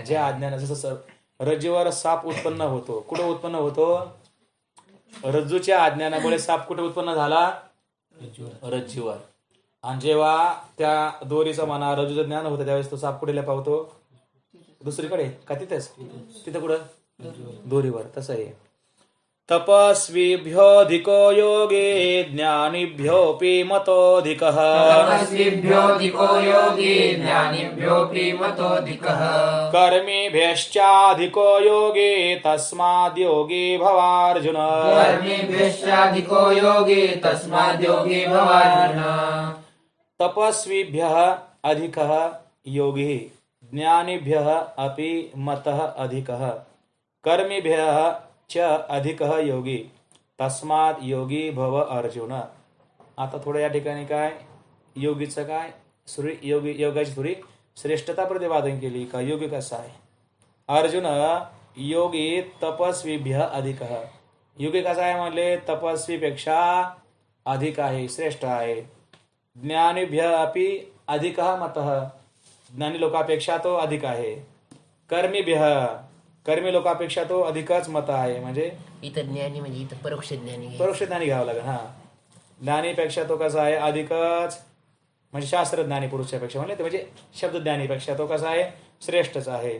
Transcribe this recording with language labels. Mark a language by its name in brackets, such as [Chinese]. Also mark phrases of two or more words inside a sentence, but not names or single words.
[Marathi] ज्या अज्ञानाचं, जसं रज्जूवर साप उत्पन्न होतो, कुठे उत्पन्न होतो, रज्जूच्या अज्ञानामुळे साप कुठे उत्पन्न झाला, रज्जूवर. आणि जेव्हा त्या दोरीचं म्हणा रज्जूचं ज्ञान होतं त्यावेळेस तो साप कुठे पावतो, दुसरीकडे का तिथेच, तिथं कुठं, दोरीवर. तसं आहे. [Sanskrit] तपस्वीभ्योऽधिको योगे ज्ञानिभ्योऽपि मतोऽधिकः. तपस्विभ्योऽधिको योगे ज्ञानिभ्योऽपि मतोऽधिकः. कर्मिभ्यश्चाधिको योगे तस्माद्योगी भवार्जुन. कर्मिभ्यश्चाधिको योगे तस्माद्योगी भवार्जुन. तपस्वीभ्यः अधिकः योगी ज्ञानिभ्यः अपि मतः अधिकः कर्मिभ्यः च अधिकः योगी तस्मात् योगी भव अर्जुन. [Marathi] आता थोडं या ठिकाणी काय योगीचं काय योगाची थोडी श्रेष्ठता प्रतिपादन केली का योगी कसा आहे. [Sanskrit] अर्जुन योगी तपस्वीभ्य अधिक. [Marathi] योगी कसा आहे म्हणले तपस्वीपेक्षा अधिक आहे श्रेष्ठ आहे. [Sanskrit] ज्ञानीभ्य अपि अधिक मतः [Marathi] ज्ञानी लोकांपेक्षा तो अधिक आहे. कर्मी लोकांपेक्षा तो अधिकच मत आहे. म्हणजे इथं ज्ञानी म्हणजे इथं परोक्ष ज्ञानी घ्यावं लागेल. हा ज्ञानीपेक्षा तो कसा आहे अधिकच म्हणजे शास्त्रज्ञानी पुरुषापेक्षा म्हणजे शब्दज्ञानीपेक्षा तो कसा आहे श्रेष्ठच आहे.